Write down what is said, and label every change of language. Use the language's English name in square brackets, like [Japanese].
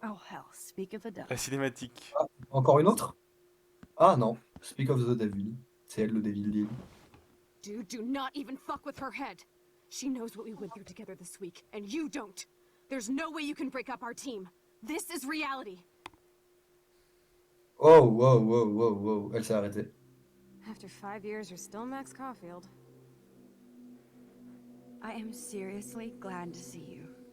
[English] Oh hell, speak of the devil. [French] La cinématique. Ah, encore une autre? Ah non, [English] Speak of the Devil. [French] C'est elle le Devil. [English] Dude, do not even fuck with her head. She knows what we went through together this week, and you don't. There's no way you can break up our team. This is reality. [French] Oh, wow, elle s'est arrêtée. [English] After 5 years, you're still Max Caulfield. I am seriously glad to see you.